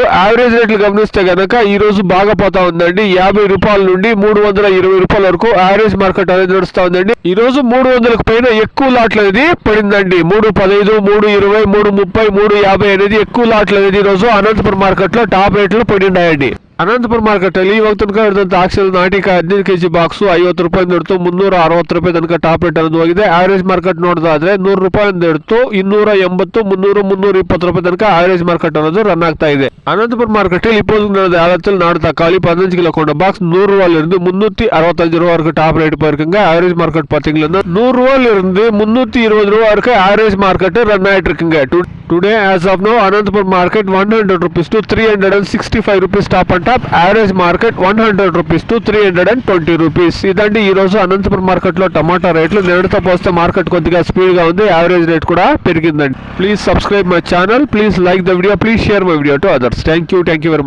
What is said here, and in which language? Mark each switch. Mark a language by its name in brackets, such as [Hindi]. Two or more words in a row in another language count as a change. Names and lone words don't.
[English] average rates [Telugu] గమనిస్తే కనుక ఈ రోజు బాగా పోతా ఉందండి. 50 రూపాయల నుండి 320 రూపాయల వరకు [English] average market [Telugu] అనేది నడుస్తా ఉందండి. ఈ రోజు 300కు పైన ఎక్కువ లాట్లు అనేది పడిందండి. 315, 320, 330, 350 అనేది ఎక్కువ లాట్లు అనేది ఈ రోజు అనంతపురం మార్కెట్ లో [English] top rates [Telugu] పడినాయండి. [Kannada] ಅನಂತಪುರ ಮಾರ್ಕೆಟ್ ಅಲ್ಲಿ ಇವಾಗ ತನಕ ಹಿಡಿದಂತ ಆಕ್ಸಿಲ್ ನಾಟಿಕ 15 ಕೆಜಿ ಬಾಕ್ಸ್ 50 ರೂಪಾಯಿಂದ ಹಿಡಿದು 360 ರೂಪಾಯಿ ತನಕ [English] top rate [Kannada] ಅನ್ನೋದು ಹೋಗಿದೆ. [English] average market [Kannada] ನೋಡೋದಾದ್ರೆ 100 ರೂಪಾಯಿಂದ ಹಿಡಿದು 280, 300, 320 ರೂಪಾಯಿ ತನಕ [English] average market [Kannada] ಅನ್ನೋದು ರನ್ ಆಗ್ತಾ ಇದೆ. [Tamil] అనంతపురం మార్కెట్ இப்போது ஆழத்தில் நாடு தக்காளி 15 கிலோ கொண்ட பாக்ஸ் 100 ரூபாயில இருந்து 365 ரூபா வரைக்கும் [English] top rate [Tamil] போயிருக்குங்க. [English] average market [Tamil] பாத்தீங்கன்னா 100 ரூபாயில இருந்து 320 ரூபா வரைக்கும் [English] average market [Tamil] ரன் ஆயிட்டு இருக்குங்க. [English] today as of now Anantapur market 100 rupees to 365 rupees top and top. average market 100 rupees to 320 rupees. [Telugu] ఇదండి ఈ రోజు అనంతపురం మార్కెట్ లో టమాటా రేట్లు. నిన్నటితో పోస్తే మార్కెట్ కొద్దిగా స్పీడ్ గా ఉంది. [English] average rate [Telugu] కూడా పెరిగిందండి. [English] please subscribe my channel, please like the video, please share my video to others. thank you very much.